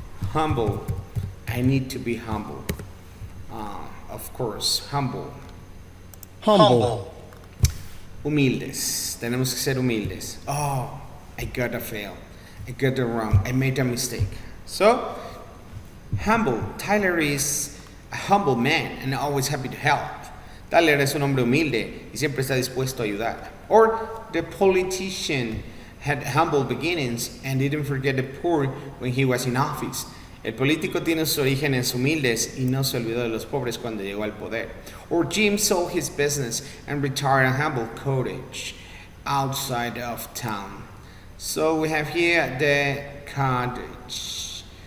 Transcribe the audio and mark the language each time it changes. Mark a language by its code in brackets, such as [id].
[en] Humble. I need to be humble. Of course, humble. [es] Humildes. Tenemos que ser humildes. [en] I got a fail. I got it wrong. I made a mistake. So humble. Tyler is a humble man and always happy to help. [es] Tyler es un hombre humilde y siempre está dispuesto a ayudar. [en] Or the politician had humble beginnings and didn't forget the poor when he was in office. [es] El político tiene sus orígenes humildes y no se olvidó de los pobres cuando llegó al poder. [en] Or Jim sold his business and retired a humble cottage outside of town. So we have here the cottage.